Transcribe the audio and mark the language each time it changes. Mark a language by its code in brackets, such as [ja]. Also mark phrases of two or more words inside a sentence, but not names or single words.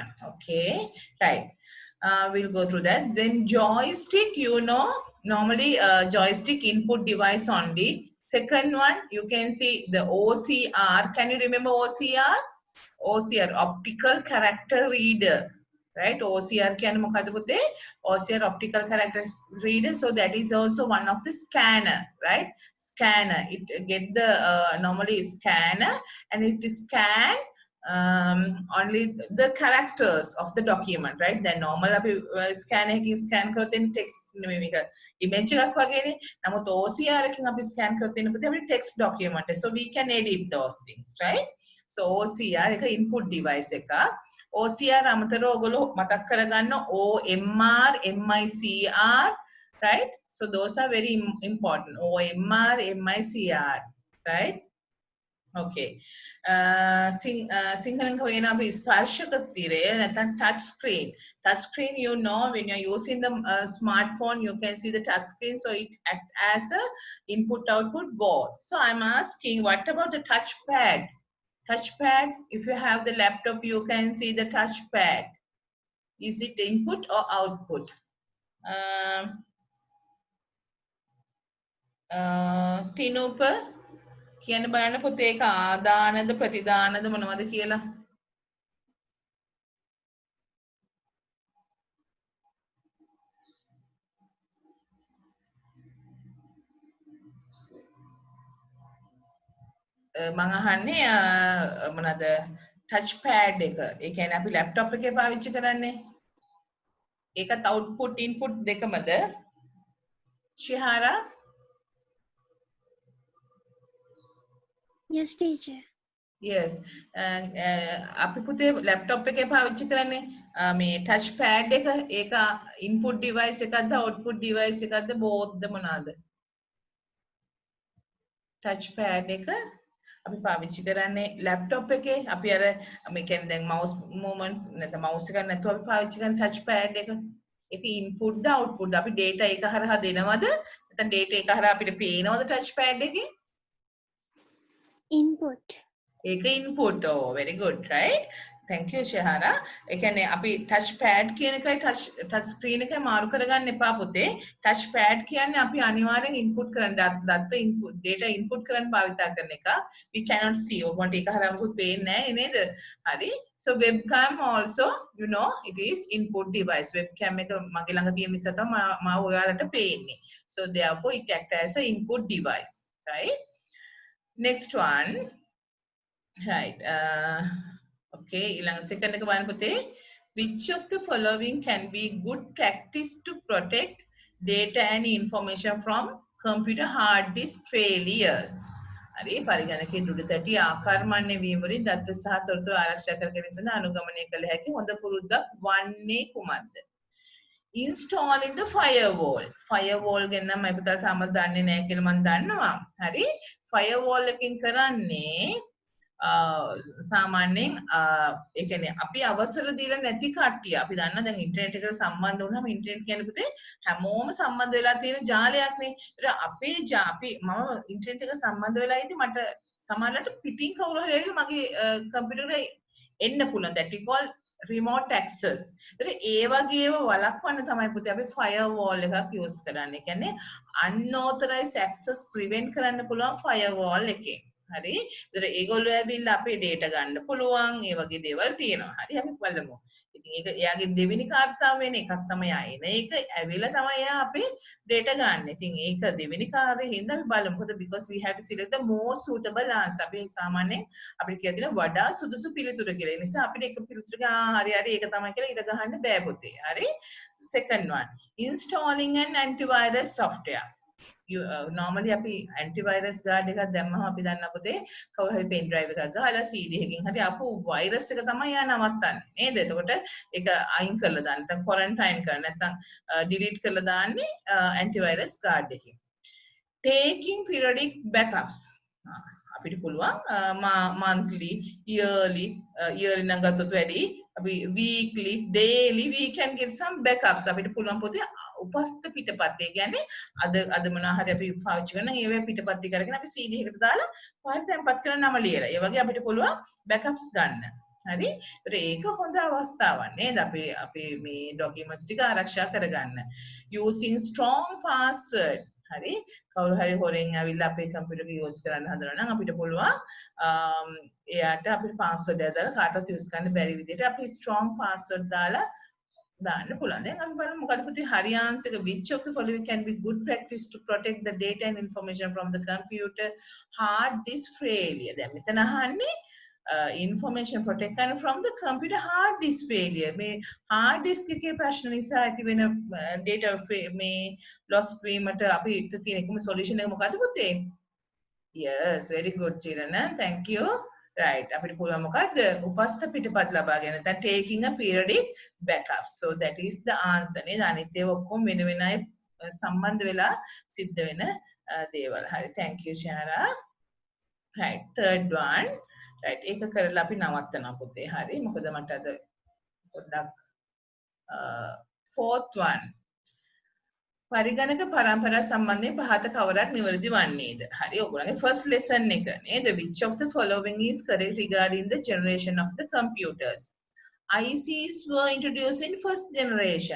[en] Okay, right. We'll go through that. Then joystick, you know, normally joystick input device only. Second one, you can see the OCR. Can you remember OCR? OCR, optical character reader. [si] Right, OCR කියන්නේ මොකද පුතේ? [en] OCR optical character reader. So that is also one of the scanner, right? Scanner. It get the normally scanner and it scan only the characters of the document, right? [si] Then normal අපි scan එකකින් scan කරලා තියෙන text නෙමෙයි මේක image එකක් වගේනේ. නමුත් OCR එකකින් අපි scan කරලා තියෙන පුතේ අපිට text document. [en] So we can edit those things, right? [si] So OCR එක [en] input device [si] එකක්. OCR අමතරව ඔයගොල්ලෝ මතක් කරගන්න OMR MICR, right? [en] So those are very important. OMR MICR, right? Okay. [si] Singalan කියන අපි ස්පර්ශක තිරය නැත්නම් [en] touch screen. Touch screen, you know, when you're using the smartphone, you can see the touch screen, so it acts as a input output board. So I'm asking, what about the touchpad? Touchpad, if you have the laptop, you can see the touchpad. Is it input or output? Tinupa, [si] කියන්න බලන්න පුතේ ඒක ආදානද ප්‍රතිදානද මොනවද කියලා. මම අහන්නේ මොනවාද [en] touch pad [si] එක. ඒ කියන්නේ අපි ලැප්ටොප් එකේ පාවිච්චි කරන්නේ. ඒකත් [en] output input [si] දෙකමද? ශිහාරා? [en] Yes, teacher. Yes. [si] අපි පුතේ ලැප්ටොප් එකේ පාවිච්චි කරන්නේ මේ [en] touch pad [si] එක. ඒක [en] input device [si] එකක්ද [en] output device [si] එකක්ද both මොනවාද? [en] touch pad [si] එක අපි පාවිච්චි කරන්නේ ලැප්ටොප් එකේ. අපි අර මේ කියන්නේ දැන් [en] mouse movements [si] නැත්නම් mouse එක නැතුව අපි පාවිච්චි කරන [en] touch pad [si] එක. ඒක input ද output ද අපි data එක හරහා දෙනවද? නැත්නම් data එක හරහා අපිට පේනවද [en] touch pad [si] එකේ? [en] Input. ඒක input. Oh, very good, right? Thank you, Shahara. [si] ඒ කියන්නේ අපි [en] touch pad [si] කියන එකයි [en] touch screen [si] එකයි මාරු කරගන්න එපා පුතේ. [en] touch pad [si] කියන්නේ අපි අනිවාර්යෙන් input කරන දත්ත [en] input data input [si] කරන්න භාවිතා කරන එක. [en] We cannot see. [si] ඔබට ඒක හරියම මොකුත් පේන්නේ නැහැ නේද? හරි. [en] So webcam also, you know, it is input device. [si] Webcam එක මගේ ළඟ තියෙන නිසා තමයි මම ඔයාලට පේන්නේ. [en] So therefore it acts as a input device, right? Next one. Right. Okay, second [si] එක බලන්න පුතේ. [en] Which of the following can be good practice to protect data and information from computer hard disk failures? [si] හරි පරිගණකයේ දුඩ තැටි ආකාරමන්‍ය වීම වලින් දත්ත සහ තොරතුරු ආරක්ෂා කර ගැනීම සඳහා අනුගමනය කළ හැකි හොඳ පුරුද්දක් වන්නේ කුමක්ද? [en] Installing the firewall. [si] Firewall ගැන නම් මම පුතාට තාම දන්නේ නැහැ කියලා මම දන්නවා. හරි. Firewall එකකින් කරන්නේ සාමාන්‍යයෙන් ඒ කියන්නේ අපි අවසර දීලා නැති කට්ටිය අපි දන්නවා දැන් ඉන්ටර්නෙට් එකට සම්බන්ධ වුණාම ඉන්ටර්නෙට් කියන්නේ පුතේ හැමෝම සම්බන්ධ වෙලා තියෙන ජාලයක්නේ. ඒක අපේ අපි මම ඉන්ටර්නෙට් එකට සම්බන්ධ වෙලා ඉතින් මට සමහරවිට පිටින් කවුරු හරි ඇවිල්ලා මගේ කම්පියුටරේ එන්න පුළුවන්. [en] that we call remote access. [si] ඒ වගේව වළක්වන්න තමයි පුතේ අපි firewall එකක් use කරන්නේ. කියන්නේ [en] unauthorized access prevent [si] කරන්න පුළුවන් firewall එකෙන්. හරි. ඒතර ඒගොල්ලෝ ඇවිල්ලා අපේ data ගන්න පුළුවන්. ඒ වගේ දේවල් තියෙනවා. හරි අපි බලමු. ඉතින් ඒක එයාගේ දෙවෙනි කාර්යතාව වෙන එකක් තමයි ආයෙන. ඒක ඇවිල්ලා තමයි එයා අපේ data ගන්න. ඉතින් ඒක දෙවෙනි කාර්යයෙන් හින්දා අපි බලමු. [en] මොකද because we have to select the most suitable answer. [si] අපි සාමාන්‍යයෙන් අපිට කියලා තියෙනවා වඩා සුදුසු පිළිතුර කියලා. ඒ නිසා අපිට එක පිළිතුරක හරි ඒක තමයි කියලා ඉර ගහන්න බෑ පුතේ. හරි. [en] Second one. Installing an antivirus software. [si] normally අපි [en] antivirus guard [si] එකක් දැම්මම අපි දන්නා පුතේ කවුරු හරි [en] pen drive [si] එකක් ගහලා CD එකකින් හරි ආපු virus එක තමයි යා නවත්තන්නේ නේද? එතකොට ඒක අයින් කරලා දාන්න නැත්නම් quarantine කරන්න නැත්නම් delete කරලා දාන්නේ [en] antivirus guard [si] එකකින්. [en] Taking periodic backups. [si] අපිට පුළුවන් [en] monthly yearly [si] නම් ගත්තොත් වැඩි අපි weekly daily [en] we can get some backups [si] අපිට පුළුවන් පොතේ උපස්ත පිටපත් ඒ කියන්නේ අද මොනවා හරි අපි පාවිච්චි කරන ඒවේ පිටපත් ටික අරගෙන අපි CD එකට දාලා පාට තැම්පත් කරන නම ලියලා ඒ වගේ අපිට පුළුවන් backups ගන්න. හරි. ඒක හොඳ අවස්ථාවක් නේද? අපි මේ documents ටික ආරක්ෂා කරගන්න. [en] Using strong password. [si] හරි. කවුරු හරි හොරෙන් ඇවිල්ලා අපේ කම්පියුටර් එක යූස් කරන්න හදනවා නම් අපිට පුළුවන් එයාට අපේ password එක දාලා කාටවත් යූස් කරන්න බැරි විදිහට අපි [en] strong password [si] දාලා දාන්න පුළුවන්. දැන් අපි බලමු මොකද පුතේ හරි [en] answer එක which of the following can be good practice to protect the data and information from the computer hard disk failure. [si] දැන් මෙතන අහන්නේ [en] information protect කරන from the computer hard disk failure. [si] මේ hard disk එකේ ප්‍රශ්න නිසා ඇති වෙන data මේ loss වීමට අපි තියෙන එකම solution එක මොකද්ද පුතේ? [en] Yes, very good Chirana. Thank you. right [si] අපිට පුළුවන් මොකද්ද උපස්ථ පිටපත් ලබා ගැනීම නැත්නම් [en] taking a periodic backup so that is the answer [si] නේද අනිත් ඒවා ඔක්කොම වෙන වෙන අය සම්බන්ධ වෙලා සිද්ධ වෙන දේවල් හරි [en] thank you Shara right third one right [si] ඒක කරලා අපි නවත්තනවා පුතේ හරි මොකද මට අද පොඩ්ඩක් [en] fourth one [si] පරිගණක පරම්පරා සම්බන්ධයෙන් පහත කවරක් නිවැරදි වන්නේද? හරි ඔයගොල්ලන්ගේ [en] first lesson [si] එක නේද? [en] Which of the following is correct regarding the generation of the computers? ICs were introduced in first generation.